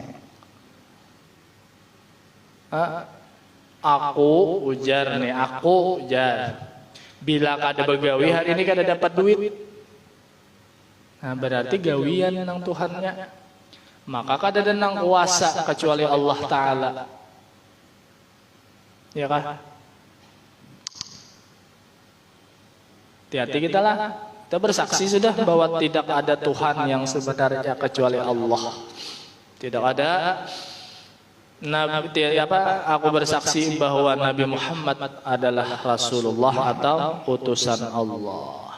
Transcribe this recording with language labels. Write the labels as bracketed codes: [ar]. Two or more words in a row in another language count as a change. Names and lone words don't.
[bjn] Aku ujar nih, aku ujar. Bila kada begawi hari ini kada dapat duit. Nah, berarti gawian nang Tuhannya. Maka kada ada nang kuasa kecuali Allah Ta'ala. Ya kah? Hati-hati kita lah. [id] Kita bersaksi sudah bahwa tidak ada Tuhan yang sebenarnya kecuali Allah. Tidak ada. Aku bersaksi bahwa Nabi Muhammad adalah Rasulullah atau utusan Allah.